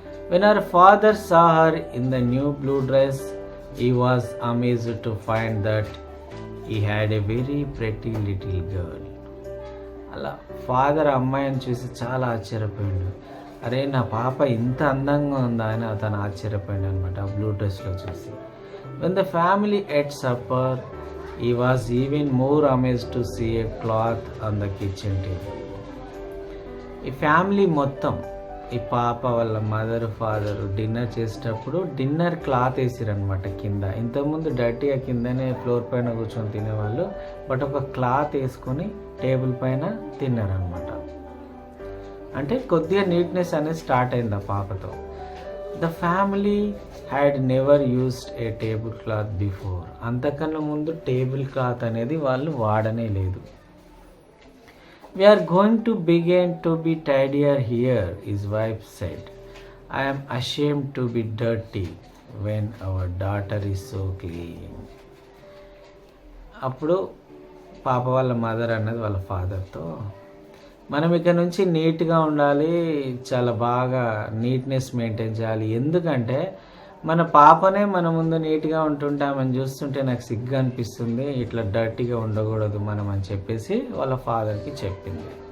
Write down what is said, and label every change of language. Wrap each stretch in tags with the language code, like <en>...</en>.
<en>When her father saw her in the new blue dress, he was amazed to find that he had a very pretty little girl.</en> <te>అలా father అమ్మాయిని చూసి చాలా ఆశ్చర్యపోయాడు, అరే నా పాప ఇంత అందంగా ఉందా అని అతను ఆశ్చర్యపోయాడు అనమాట ఆ బ్లూ డ్రెస్లో చూసి.</te> <en>When the family at supper He was even more amazed to see a cloth on the kitchen table.</en> <te>ఈ ఫ్యామిలీ మొత్తం, ఈ పాప వాళ్ళ మదర్ ఫాదర్ డిన్నర్ చేసేటప్పుడు డిన్నర్ క్లాత్ వేసిరనమాట కింద. ఇంతకుముందు డర్టీగా కిందనే ఫ్లోర్ పైన కూర్చొని తినేవాళ్ళు, బట్ ఒక క్లాత్ వేసుకొని టేబుల్ పైన తిన్నారనమాట. అంటే కొద్దిగా నీట్నెస్ అనేది స్టార్ట్ అయింది ఆ పాపతో.</te> <en>The family had never used a table cloth before.</en> <te>అంతకన్నా ముందు టేబుల్ క్లాత్ అనేది వాళ్ళు వాడనే లేదు.</te> <en>We are going to begin to be tidier here, his wife said. I am ashamed to be dirty when our daughter is so clean.</en> <te>అప్పుడు పాప వాళ్ళ mother అన్నది వాళ్ళ ఫాదర్తో, మనం ఇక్కడ నుంచి నీట్గా ఉండాలి, చాలా బాగా నీట్నెస్ మెయింటైన్ చేయాలి. ఎందుకంటే మన పాపనే మన ముందు నీట్గా ఉంటుంటామని చూస్తుంటే నాకు సిగ్గు అనిపిస్తుంది, ఇట్లా డర్టీగా ఉండకూడదు మనం అని చెప్పేసి వాళ్ళ ఫాదర్కి చెప్పింది.</te>